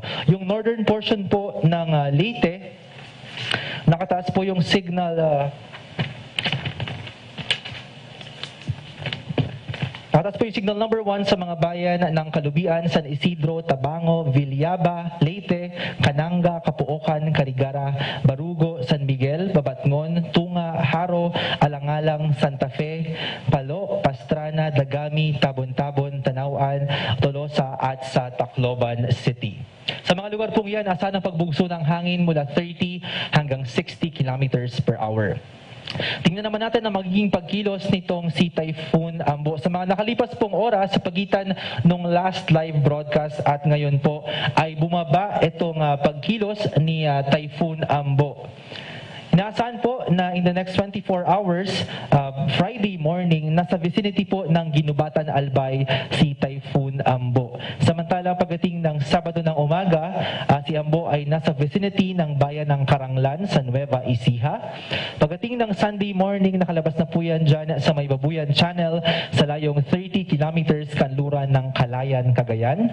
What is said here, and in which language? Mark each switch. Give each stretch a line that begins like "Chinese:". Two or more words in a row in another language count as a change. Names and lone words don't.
Filipino: Yung northern portion po ng Leyte, nakataas po yung signal nakataas po yung
English: signal number
Filipino: 1 sa mga bayan ng Kalubian, San Isidro, Tabango, Villaba, Leyte, Cananga, Capuocan, Carigara, Barugo, San Miguel, Babatngon, Tunga, Haro, Alangalang, Santa Fe, Palo, Pastrana, Dagami, Tabon-Tabon, Tanauan, Tolosa at sa Tacloban City. Sa mga lugar pong yan, asahan ang pagbugso ng hangin mula 30 hanggang 60
English: kilometers per hour.
Filipino: Tingnan naman natin ang magiging pagkilos nitong si Typhoon Ambo sa mga nakalipas pong oras sa pagitan ng
English: last live broadcast
Filipino: at ngayon po ay bumaba itong pagkilos ni Typhoon Ambo. Inaasahan po na
English: in the next 24 hours, Friday morning,
Filipino: nasa vicinity po ng Ginubatan, Albay si Typhoon Ambo. Samantala, pagdating ng Sabado ng umaga, si Ambo ay nasa vicinity ng bayan ng Karanglan sa Nueva Ecija. Pagdating ng
English: Sunday morning,
Filipino: nakalabas na po yan dyan sa Maybabuyan Channel sa layong 30 kilometers kanluran ng Kalayan, Cagayan.